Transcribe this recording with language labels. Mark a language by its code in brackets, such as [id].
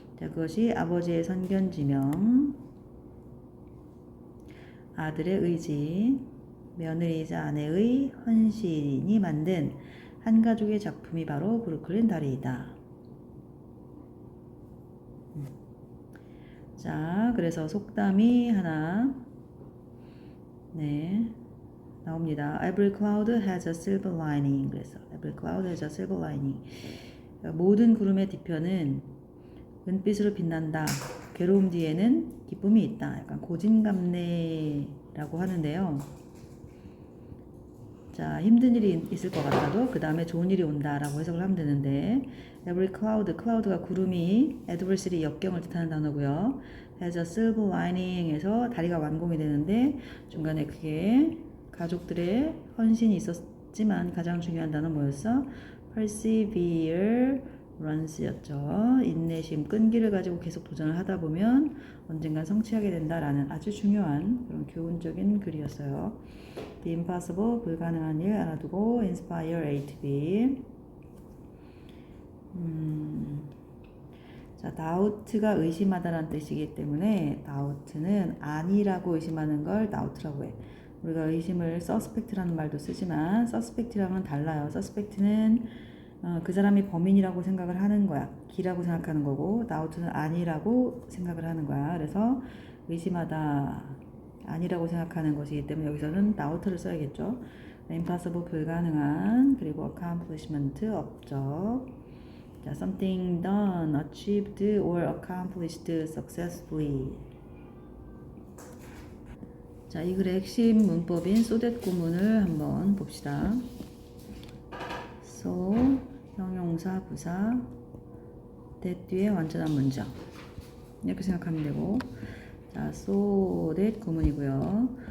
[ko] 자, 그것이 아버지의 선견지명, 아들의 의지, 며느리이자 아내의 헌신이 만든 한 가족의 작품이 바로 브루클린 다리이다. 자, 그래서 속담이 하나 나옵니다. [en] Every cloud has a silver lining. [ko] 그래서 [en] Every cloud has a silver lining. [ko] 모든 구름의 뒤편은 은빛으로 빛난다. 괴로움 뒤에는 기쁨이 있다. 약간 고진감래라고 하는데요. 자, 힘든 일이 있을 것 같아도 그 다음에 좋은 일이 온다라고 해석을 하면 되는데 every cloud가 구름이 adversity 역경을 뜻하는 단어고요. [en] has a silver lining [ko] 에서 다리가 완공이 되는데 중간에 그게 가족들의 헌신이 있었지만 가장 중요한 단어 뭐였어? perseverance였죠. 인내심, 끈기를 가지고 계속 도전을 하다 보면 언젠간 성취하게 된다라는 아주 중요한 그런 교훈적인 글이었어요. The impossible, 불가능한 일 알아두고 inspire A to B. 자, doubt가 의심하다라는 뜻이기 때문에 doubt는 아니라고 의심하는 걸 doubt라고 해. 우리가 의심을 suspect라는 말도 쓰지만 suspect랑은 달라요. suspect는 그 사람이 범인이라고 생각을 하는 거야. 기라고 생각하는 거고 doubt는 아니라고 생각을 하는 거야. 그래서 의심하다 아니라고 생각하는 것이기 때문에 여기서는 doubt를 써야겠죠. impossible 불가능한 그리고 accomplishment 업적. [en] 자, something done, achieved or accomplished successfully. [ko] 자, 이 글의 핵심 문법인 so that 구문을 한번 봅시다. so 형용사 부사 that 뒤에 완전한 문장 이렇게 생각하면 되고 자, so that 구문이고요.